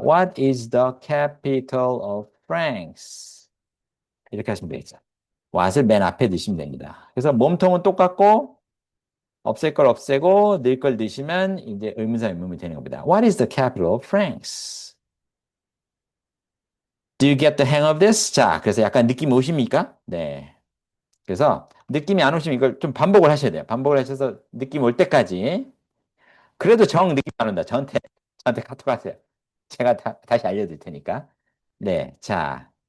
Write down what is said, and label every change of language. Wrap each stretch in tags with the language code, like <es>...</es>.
<en>What is the capital of France?</en> <ko>이렇게 하시면 되겠죠. what을 맨 앞에 넣으시면 됩니다. 그래서 몸통은 똑같고 없앨 걸 없애고 넣을 걸 넣으시면 이제 의문사 의문문이 되는 겁니다.</ko> <en>What is the capital of France? Do you get the hang of this?</en> <ko>자, 그래서 약간 느낌 오십니까? 네. 그래서 느낌이 안 오시면 이걸 좀 반복을 하셔야 돼요. 반복을 하셔서 느낌 올 때까지 그래도 정 느낌 안 온다. 저한테 카톡 하세요. 제가 다시 알려드릴 테니까. 네, 자.</ko>